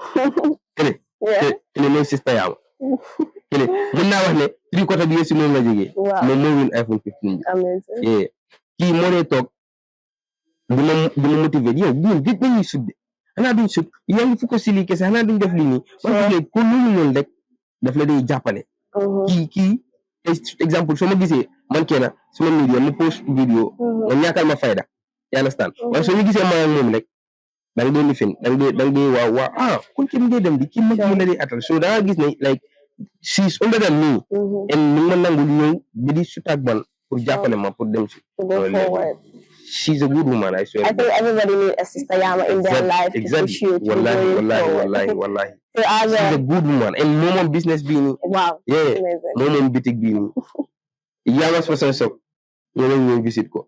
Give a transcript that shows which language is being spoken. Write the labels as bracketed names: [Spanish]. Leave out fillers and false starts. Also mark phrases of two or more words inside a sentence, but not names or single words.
[Wolof] kene mooy Sister Yama kene mun naa wax ne 3/4 bi yëpp si noonu la jógee moom moo win iPhone 15 bi kii moo dee toog dina motiver yow ñun gëj nañuy sudde xanaa duñ sut yaa ngi fukk si lii kese xanaa duñ def lii nii man ko loolu noonu rek daf la day jàppale kii exemple soo ma gisee man kenn suma media mu post vidéo nga ñàkkal ma fayda [English] you understand [Wolof] waaye soo ñu gisee ma ak moom rek da nga dee lifin da nga dee waaw kon kenn ngay dem di kii mag mu la dee atal so da nga gis ne [English] like she's older than me and [Wolof] ni ma nangul ñëw bi di sut ak man pour jàppale ma pour dem si [English] she's a good woman, I swear. I think everybody needs a Sister Yama in their life to push you to wallahi. So she's a good woman. And no more business being. Wow. Yeah. Amazing. No more boutique being. Yama's person so. You know, visit ko.